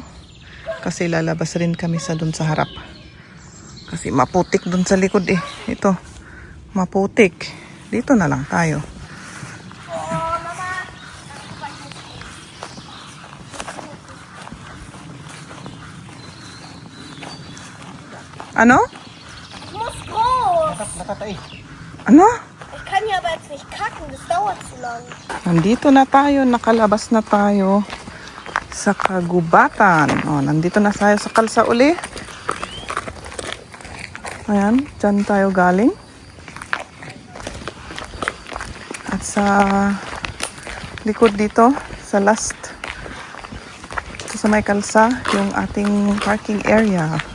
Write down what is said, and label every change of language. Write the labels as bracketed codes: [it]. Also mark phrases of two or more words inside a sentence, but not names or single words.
[tl] Kasi lalabas rin kami sa dun sa harap. Kasi maputik dun sa likod eh. Ito, maputik. Dito na lang tayo. Ano? [de] Ich muss groß. [tl] Nakatay. Ano? [de] Ich kann ja aber jetzt nicht kacken, das dauert zu lang. [tl] Nandito na tayo, nakalabas na tayo sa kagubatan. O, nandito na tayo sa kalsa uli. Ayan, dyan tayo galing. At sa likod dito, sa last, dito sa may kalsa, yung ating [en] parking area.